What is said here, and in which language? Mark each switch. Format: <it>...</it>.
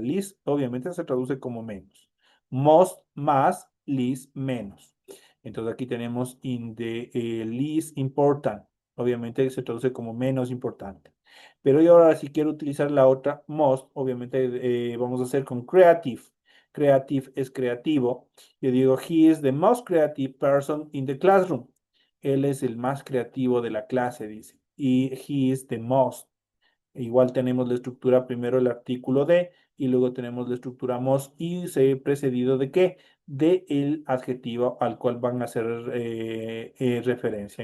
<es>Least, obviamente, se traduce como menos. Most, más, least, menos. Entonces aquí tenemos in the least important. Obviamente se traduce como menos importante. Pero yo ahora si quiero utilizar la otra, most, obviamente vamos a hacer con creative. Creative es creativo. Yo digo,</es> <en>he is the most creative person in the classroom.</en> <es>Él es el más creativo de la clase, dice. Y</es> <en>he is the most.</en> <es>Igual tenemos la estructura primero el artículo de y luego tenemos la estructura most y se precedido de qué? De el adjetivo al cual van a hacer referencia.</es>